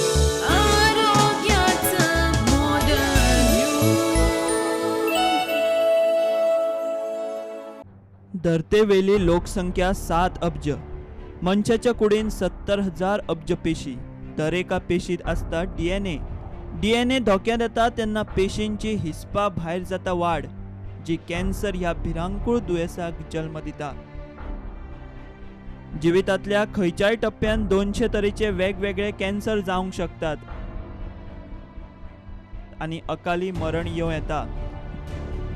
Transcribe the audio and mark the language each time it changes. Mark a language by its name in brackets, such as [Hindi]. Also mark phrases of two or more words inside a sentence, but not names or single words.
[Konkani] धरतेवेली लोकसंख्या 7 अब्ज, मंचाच्या कुडीन 70,000 अब्ज पेशी. दर एका पेशीत असता DNA धोक्यात येता तेन्ना पेशींची हिस्पा भायर जाता वाढ, जी कॅन्सर ह्या भिरांकूळ दुयेसाक जन्म दिता. जिवितांतल्या खंयच्याय टप्प्यान 200 तरेचे वेगवेगळे कॅन्सर जावंक शकतात आणि अकाली मरण येवं येता.